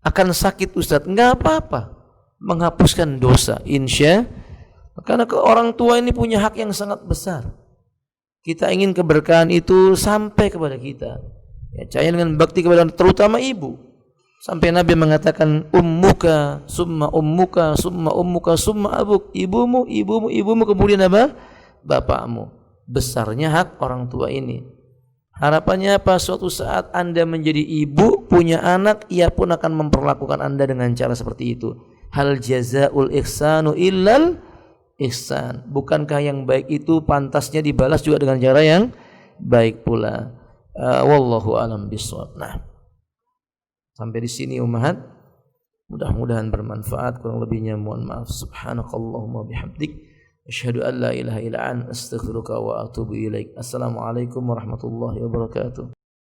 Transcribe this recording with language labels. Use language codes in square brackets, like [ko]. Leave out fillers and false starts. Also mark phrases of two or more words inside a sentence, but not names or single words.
[id] Akan sakit Ustaz, enggak apa-apa. Menghapuskan dosa, insya. Karena orang tua ini punya hak yang sangat besar. Kita ingin keberkahan itu sampai kepada kita. Ya, jangan dengan bakti kepada terutama ibu. Sampai Nabi mengatakan [ar] أمك ثم أمك ثم أمك ثم أبوك. [id] Ibumu, ibumu, ibumu, kemudian apa? Bapakmu. Besarnya hak orang tua ini. Harapannya apa? Suatu saat Anda menjadi ibu, punya anak, ia pun akan memperlakukan Anda dengan cara seperti itu. [ar] هل جزاء الإحسان إلا الإحسان. [id] Bukankah yang baik itu pantasnya dibalas juga dengan cara yang baik pula. [ar] والله أعلم بالصواب. [id] Nah, sampai di sini ummahat. Mudah-mudahan bermanfaat. Kurang lebihnya mohon maaf. [ar] سبحانك اللهم بحمدك أشهد أن لا إله إلا أنت أستغفرك وأتوب إليك. السلام عليكم ورحمة الله وبركاته.